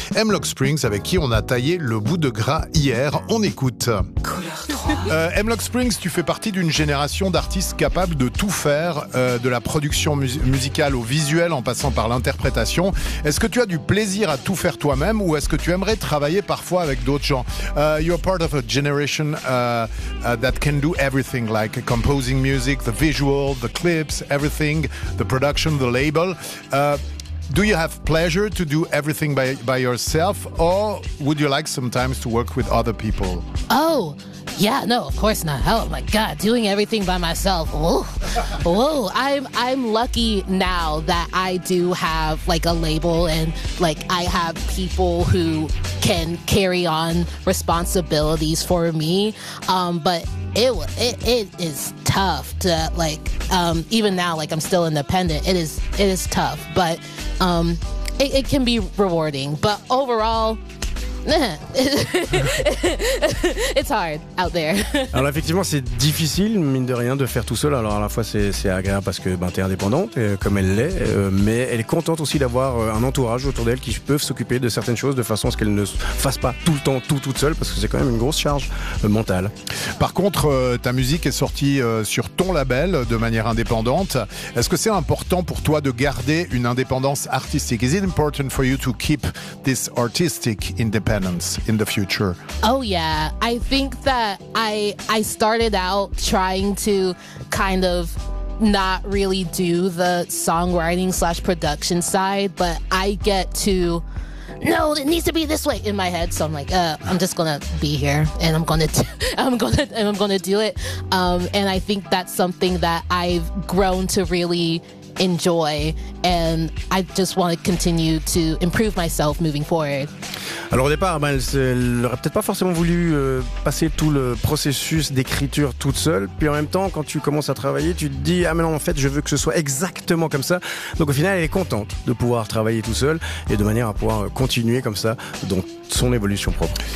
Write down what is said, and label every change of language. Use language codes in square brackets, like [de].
[fr] Hemlock Springs, avec qui on a taillé le bout de gras hier. On écoute. Hemlock Springs, tu fais partie d'une génération d'artistes capables de tout faire. De la production musicale au visuel en passant par l'interprétation. Est-ce que tu as du plaisir à tout faire toi-même ou est-ce que tu aimerais travailler parfois avec d'autres gens? [en] You're part of a generation that can do everything, like composing music, the visual, the clips, everything, the production, the label. Do you have pleasure to do everything by yourself or would you like sometimes to work with other people? Oh, yeah, no, of course not. Oh my God, doing everything by myself. Whoa. I'm lucky now that I do have like a label and like I have people who can carry on responsibilities for me. But it is tough to like, even now, like I'm still independent. It is tough, but, it can be rewarding, but overall, it's hard out there. [fr] Alors effectivement, c'est difficile, mine de rien, de faire tout seul. Alors à la fois, c'est agréable parce que ben, t'es indépendante, comme elle l'est, mais elle est contente aussi d'avoir un entourage autour d'elle qui peuvent s'occuper de certaines choses de façon à ce qu'elle ne fasse pas tout le temps toute seule, parce que c'est quand même une grosse charge mentale. Par contre, ta musique est sortie sur ton label de manière indépendante. Est-ce que c'est important pour toi de garder une indépendance artistique? [en] Is it important for you to keep this artistic independence in the future? Oh yeah, I think that I started out trying to kind of not really do the songwriting / production side, but I get to, no, it needs to be this way in my head, so I'm like, I'm just gonna be here and I'm gonna do it. And I think that's something that I've grown to really enjoy, and I just want to continue to improve myself moving forward. [fr] Alors au départ, ben, elle aurait peut-être pas forcément voulu passer tout le processus d'écriture toute seule. Puis en même temps, quand tu commences à travailler, tu te dis, ah mais non, en fait, je veux que ce soit exactement comme ça. Donc au final, elle est contente de pouvoir travailler tout seule et de manière à pouvoir continuer comme ça dans son évolution propre.